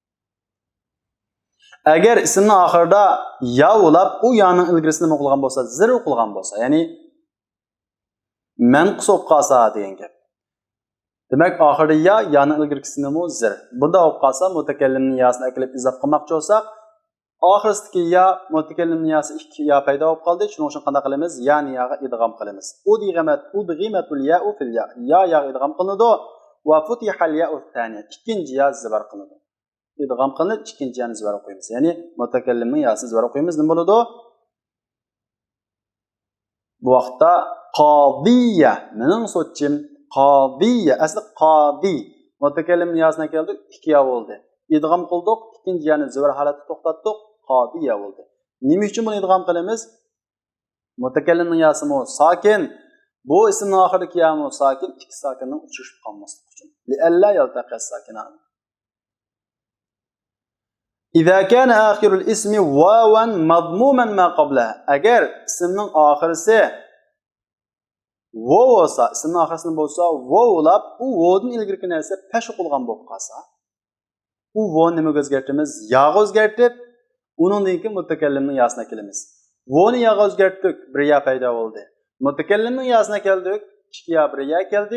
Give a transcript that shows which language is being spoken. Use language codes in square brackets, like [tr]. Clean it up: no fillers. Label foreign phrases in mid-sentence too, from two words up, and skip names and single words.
[uz] Agar ismning oxirida ya bo'lib, u yaning ilgirisini nima qilgan bo'lsa, zir o'qilgan bo'lsa, ya'ni manqus bo'lib qolsa degan gap. Demak, oxirida yaning ilgirisini nima zir. Bunda bo'lib qolsa, mutakallimning yosini akilib izof qilmoqchi bo'lsak, oxirisidagi ya mutakallimning yosi ikki ya paydo bo'lib qoldi. Shuning uchun qanday qilamiz? Yani yaga idg'am qilamiz. [ar] أدغمت الياء في الياء. Ya idg'am qilinadi va فتحت الياء الثانية. [uz] Ikkinchi ya zibar qilinadi. İdg'am qilinib, ikkinchi yani zibar o'qiymiz. Ya'ni mutakallimning yosini zibar o'qiymiz. Nima bo'ladi? Bu vaqtda qodiya, mening so'tchim qodiya, asli qodi. Mutakallimning yosini keldi, ikki ya bo'ldi. İdg'am qildik, ikkinchi yani zibar holatda to'xtatdik, qodiya bo'ldi. Nima uchun buni idg'am qilamiz? Mutakallimning yosi sakin. Bu ismning oxiridagi ya sakin, ikki sakinning uchrashib qolmasligi uchun. [ar] لئلا يلتقي الساكنان. إذا كان آخر الاسم واوا مضموما ما قبله. [uz] Agar ismning oxirisi vav bo'lsa, ismning oxirisi bo'lsa, vavlab, u vovdan ilgirki narsa pesh o'qilgan bo'lib qolsa, u vovni nimaga o'zgartiramiz? Ya'ga o'zgartirib, uningdan keyin mutakallimning yosini kelamiz. Vovni ya'ga o'zgartirdik, bir ya paydo bo'ldi. Mutakallimning yosini keldik, ikki ya bir ya keldi.